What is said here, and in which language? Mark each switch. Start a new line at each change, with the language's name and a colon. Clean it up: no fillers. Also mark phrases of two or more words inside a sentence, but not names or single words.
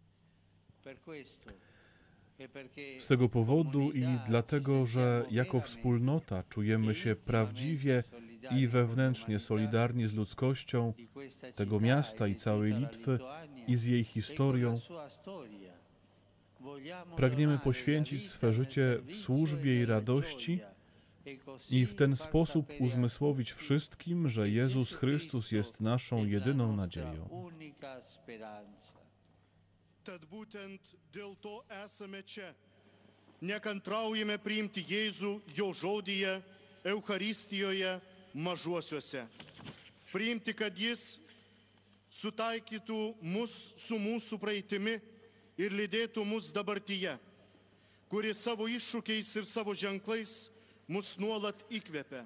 Polish: Z tego powodu i dlatego, że jako wspólnota czujemy się prawdziwie i wewnętrznie solidarni z ludzkością tego miasta i całej Litwy i z jej historią, pragniemy poświęcić swe życie w służbie i radości i w ten sposób uzmysłowić wszystkim, że Jezus Chrystus jest naszą jedyną nadzieją.
Lithuanian: Tad būtent dėl to esame čia. Nekantraujame priimti Jėzų jo žodyje, Eucharistijoje, mažuosiuose. Priimti, kad jis sutaikytų mus su mūsų praeitimi ir lydėtų mus dabartyje, kuri savo iššūkiais ir savo ženklais mus nuolat įkvepia.